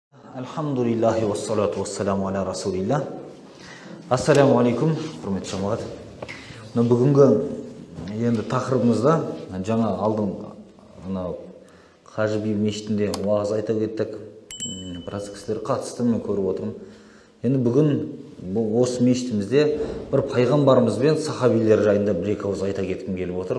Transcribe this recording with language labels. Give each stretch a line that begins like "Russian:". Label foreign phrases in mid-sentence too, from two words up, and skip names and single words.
Arabic: الحمد لله والصلاة والسلام على رسول الله. السلام عليكم,
Kazakh: құрметті жамағат. Бүгінгі енді тақырыбымызда жаңа алдың Қажы би мешітінде уағыз айта кеттік. Біраз кісілер қатысты, мен көріп отырмын. Енді бүгін осы мешітімізде бір пайғамбарымыз бен сахабилер жайында бір-екі ауыз айта кеткім келіп отыр.